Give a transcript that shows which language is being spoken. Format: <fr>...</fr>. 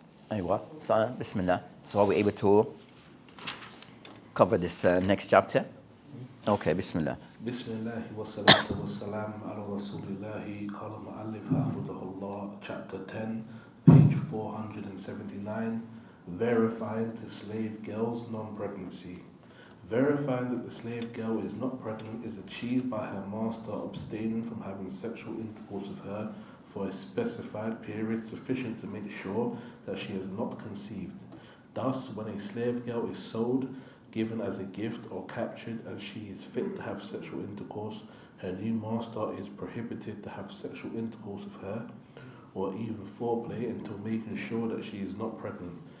<en>Aywa. So, Bismillah. So are we able to cover this next chapter? Okay, Bismillah.</en> <ar>بسم الله والصلاة والسلام على رسول الله قال المؤلف حفظه الله</ar> <en>chapter 10 page 479 verifying the slave girl's non-pregnancy. Verifying that the slave girl is not pregnant is achieved by her master abstaining from having sexual intercourse with her for a specified period sufficient to make sure that she has not conceived. Thus, when a slave girl is sold, given as a gift or captured and she is fit to have sexual intercourse, her new master is prohibited to have sexual intercourse with her or even foreplay until making sure that she is not pregnant.</en>